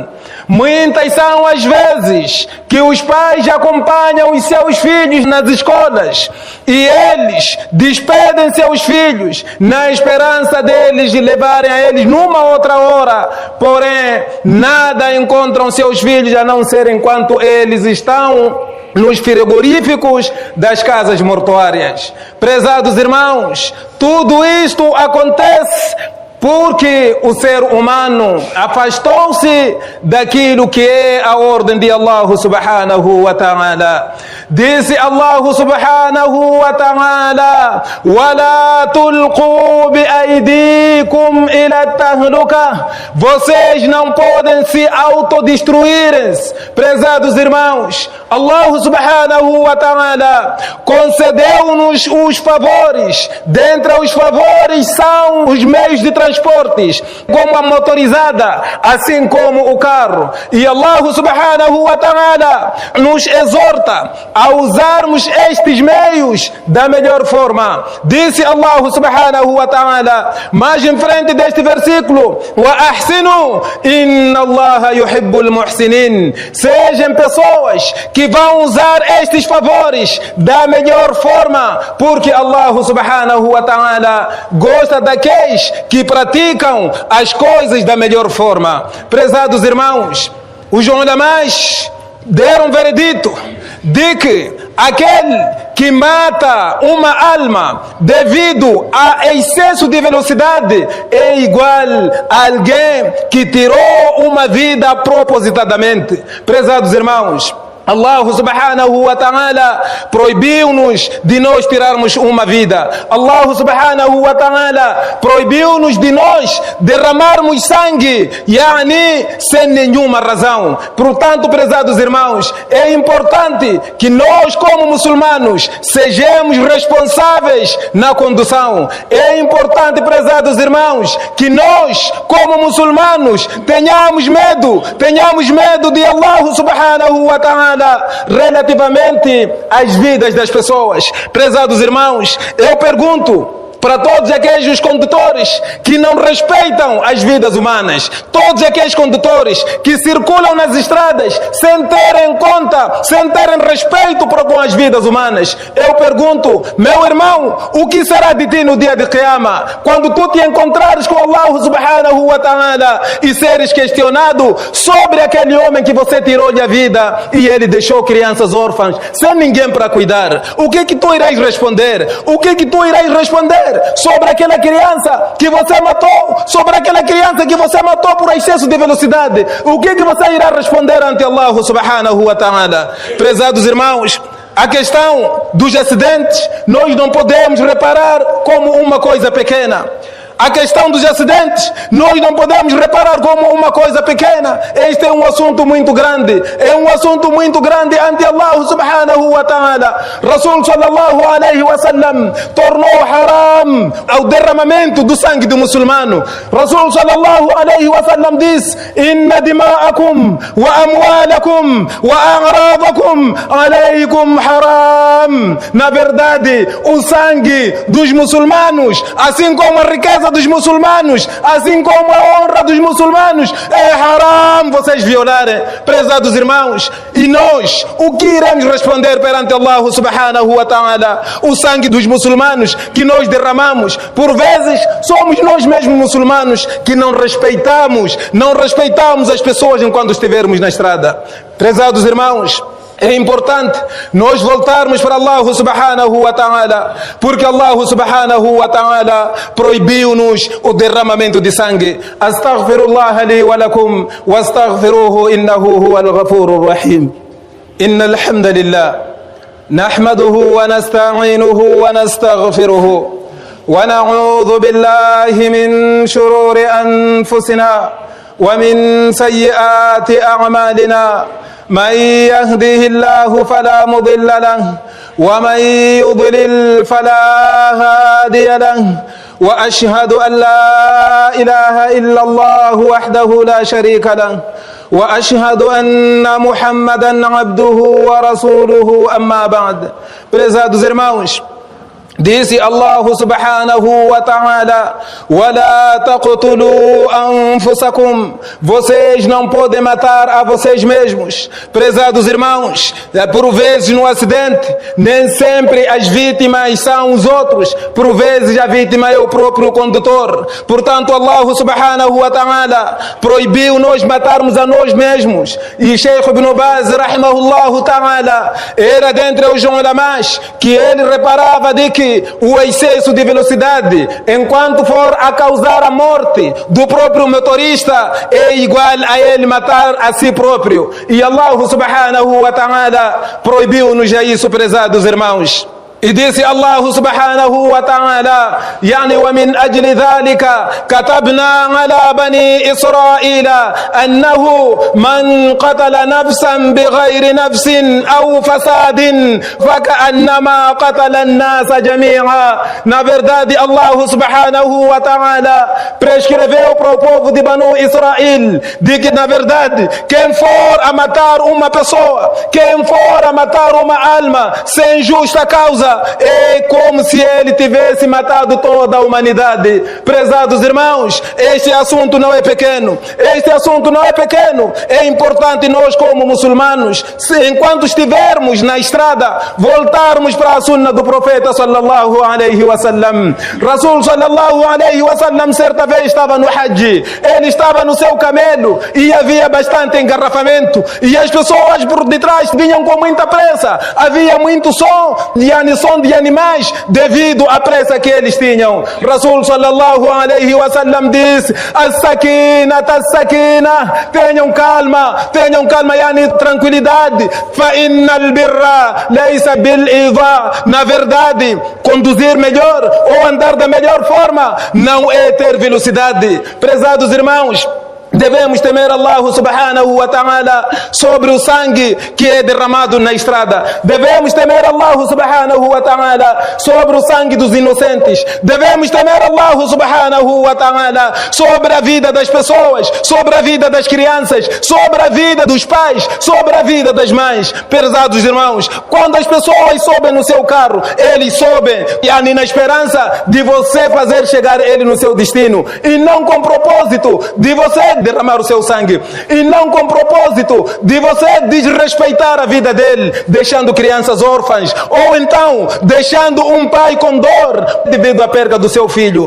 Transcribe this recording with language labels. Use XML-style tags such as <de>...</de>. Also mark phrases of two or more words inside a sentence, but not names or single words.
<pt>Muitas são as vezes que os pais acompanham os seus filhos nas escolas e eles despedem seus filhos na esperança deles de levarem a eles numa outra hora, porém nada encontram seus filhos a não ser enquanto eles estão nos frigoríficos das casas mortuárias. Prezados irmãos, tudo isto acontece porque o ser humano afastou-se daquilo que é a ordem de</pt> <ar>الله سبحانه وتعالى. Disse الله سبحانه وتعالى: وَلَا تُلْقُوا بِأَيْدِيكُمْ إِلَى التهلكة.</ar> <pt>Vocês não podem se autodestruírem. Prezados irmãos,</pt> <ar>الله سبحانه وتعالى</ar> <pt>concedeu-nos os favores. Dentre os favores são os meios de transporte transportes, como a motorizada, assim como o carro. E</pt> <ar>الله سبحانه وتعالى</ar> <pt>nos exorta a usarmos estes meios da melhor forma. Disse</pt> <ar>الله سبحانه وتعالى,</ar> <pt>mais em frente deste versículo:</pt> <ar>وأحسنوا إن الله يحب المحسنين.</ar> <pt>Sejam pessoas que vão usar estes favores da melhor forma, porque</pt> <ar>الله سبحانه وتعالى</ar> <pt>gosta daqueles que praticam as coisas da melhor forma. Prezados irmãos, os ulamás deram veredito de que aquele que mata uma alma devido a excesso de velocidade é igual a alguém que tirou uma vida propositadamente. Prezados irmãos,</pt> <ar>الله سبحانه وتعالى</ar> <pt>proibiu-nos de nós tirarmos uma vida.</pt> <ar>الله سبحانه وتعالى</ar> <pt>proibiu-nos de nós derramarmos sangue, sem nenhuma razão. Portanto, prezados irmãos, é importante que nós, como muçulmanos, sejamos responsáveis na condução. É importante, prezados irmãos, que nós, como muçulmanos, tenhamos medo de</pt> <ar>الله سبحانه وتعالى</ar> <pt>relativamente às vidas das pessoas. Prezados irmãos, eu pergunto para todos aqueles condutores que não respeitam as vidas humanas, todos aqueles condutores que circulam nas estradas sem terem conta, sem terem respeito para com as vidas humanas, eu pergunto, meu irmão, o que será de ti no dia de Qiyama, quando tu te encontrares com</pt> <ar>الله سبحانه وتعالى</ar> <pt>e seres questionado sobre aquele homem que você tirou-lhe a vida e ele deixou crianças órfãs sem ninguém para cuidar? O que tu irás responder? O que tu irás responder sobre aquela criança que você matou, sobre aquela criança que você matou por excesso de velocidade? O que você irá responder ante</pt> <ar>الله سبحانه وتعالى?</ar> <pt>Prezados irmãos, a questão dos acidentes nós não podemos reparar como uma coisa pequena. A questão dos acidentes nós não podemos reparar como uma coisa pequena. Este é um assunto muito grande. É um assunto muito grande ante</pt> <ar>الله سبحانه وتعالى. رسول صلى الله عليه وسلم</ar> <pt>tornou haram ao derramamento do sangue do muçulmano.</pt> <ar>رسول صلى الله عليه وسلم diz: إن دماءكم وأموالكم وأعراضكم عليكم حرام.</ar> <pt>Na verdade, o sangue dos muçulmanos, assim como a riqueza dos muçulmanos, assim como a honra dos muçulmanos, é haram vocês violarem. Prezados irmãos, e nós, o que iremos responder perante</pt> <ar>الله سبحانه وتعالى?</ar> <pt>O sangue dos muçulmanos que nós derramamos, por vezes somos nós mesmos muçulmanos que não respeitamos as pessoas enquanto estivermos na estrada. Prezados irmãos, é importante nós voltarmos para</pt> <ar>الله سبحانه وتعالى,</ar> <pt>porque</pt> <ar>الله سبحانه وتعالى</ar> <pt>proibiu-nos o derramamento de sangue.</pt> <ar>أستغفر الله لي ولكم واستغفروه إنه هو الغفور الرحيم. إن الحمد لله نحمده ونستعينه ونستغفره ونعوذ بالله من شرور أنفسنا ومن سيئات أعمالنا. من يهده الله فلا مضل له ومن يضلل فلا هادي له وأشهد أن لا إله إلا الله وحده لا شريك له وأشهد أن محمدا عبده ورسوله أما بعد.</ar> <pt>Prezados irmãos, disse</pt> <ar>الله سبحانه وتعالى: وَلَا تَقْتُلُوا أَنفُسَكُمْ.</ar> <pt>Vocês não podem matar a vocês mesmos. Prezados irmãos, por vezes no acidente, nem sempre as vítimas são os outros. Por vezes a vítima é o próprio condutor. Portanto,</pt> <ar>الله سبحانه وتعالى</ar> <pt>proibiu nós matarmos a nós mesmos. E Sheikh Ibn Baz,</pt> <ar>رحمه الله تعالى,</ar> <pt>era dentre os ulamás que ele reparava de que o excesso de velocidade, enquanto for a causar a morte do próprio motorista, é igual a ele matar a si próprio. E</pt> <ar>الله سبحانه وتعالى</ar> <pt>proibiu-nos a isso, prezados irmãos. E disse</pt> <ar>الله سبحانه وتعالى, يعني ومن أجل ذلك كتبنا على بني إسرائيل أنه من قتل نفسا بغير نفس أو فساد فكأنما قتل الناس جميعا.</ar> <pt>Na verdade,</pt> <ar>الله سبحانه وتعالى</ar> <pt>prescreveu para o povo de Banu Israel de que, na verdade, quem for a matar uma pessoa, quem for a matar uma alma sem justa causa, é como se ele tivesse matado toda a humanidade. Prezados irmãos, este assunto não é pequeno. Este assunto não é pequeno. É importante nós, como muçulmanos, enquanto estivermos na estrada, voltarmos para a sunna do profeta</pt> <ar>صلى الله عليه وسلم. رسول صلى الله عليه وسلم</ar> <pt>certa vez estava no Hajj. Ele estava no seu camelo e havia bastante engarrafamento. E as pessoas por detrás vinham com muita pressa. Havia muito som de animais devido à pressa que eles tinham.</pt> <ar>رسول صلى الله عليه وسلم</ar> <pt>disse: as-sakina, tenham calma, yani tranquilidade.</pt> <ar>فإن البر ليس بالإيضاع.</ar> <pt>Na verdade, conduzir melhor ou andar da melhor forma não é ter velocidade. Prezados irmãos, devemos temer</pt> <ar>الله سبحانه وتعالى</ar> <pt>sobre o sangue que é derramado na estrada. Devemos temer</pt> <ar>الله سبحانه وتعالى</ar> <pt>sobre o sangue dos inocentes. Devemos temer</pt> <ar>الله سبحانه وتعالى</ar> <pt>sobre a vida das pessoas, sobre a vida das crianças, sobre a vida dos pais, sobre a vida das mães. Pesados irmãos, quando as pessoas sobem no seu carro, eles sobem yani na esperança de você fazer chegar ele no seu destino, e não com propósito de você derramar o seu sangue, e não com propósito de você desrespeitar a vida dele, deixando crianças órfãs, ou então deixando um pai com dor devido à perda do seu filho.</pt>